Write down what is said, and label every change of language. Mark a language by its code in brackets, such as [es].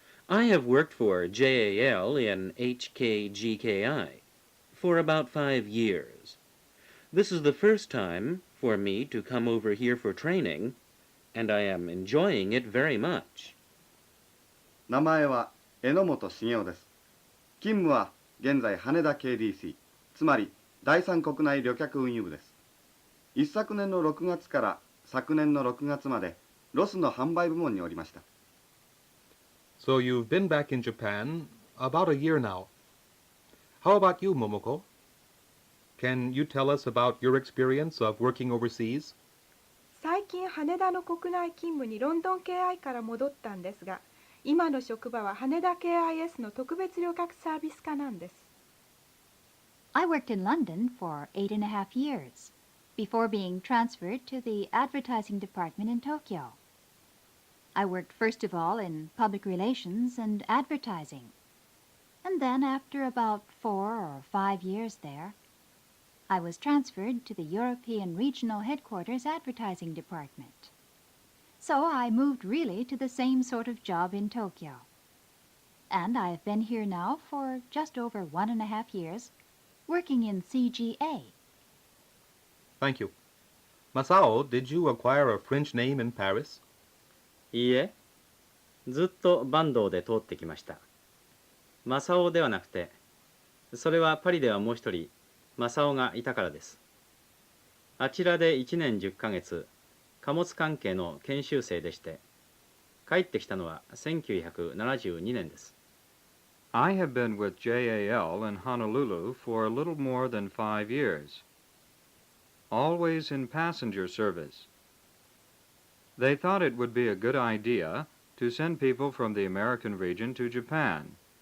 [en] I have worked for JAL in HKGKI for about 5 years. This is the first time for me to come over here for training, and I am enjoying it very much. [ja] 名前は榎本茂雄です。勤務は現在羽田 KDC、つまり第三国内旅客運輸部です。一昨年の6月から昨年の6月までロスの販売部門におりました。 [en] So you've been back in Japan about a year now. How about you, Momoko? Can you tell us about your experience of working overseas? [ja] 最近羽田の国内勤務にロンドン KI から戻ったんですが、今の職場は羽田 KIS の特別旅客サービス課なんです。 [en] I worked in London for 8.5 years before being transferred to the advertising department in Tokyo. I worked first of all in public relations and advertising, and then after about 4 or 5 years there, I was transferred to the European Regional Headquarters Advertising Department. So I moved really to the same sort of job in Tokyo. And I have been here now for just over 1.5 years, working in CGA. Thank you. Masao, did you acquire a French name in Paris? [ja] いいえ、ずっと坂東で通ってきました。正雄ではなくて、それはパリではもう一人、正雄がいたからです。あちらで1年10ヶ月、貨物関係の研修生でして、帰ってきたのは1972年です。 [en] I have been with JAL in Honolulu for a little more than 5 years, always in passenger service. They thought it would be a good idea to send people from the American region to Japan.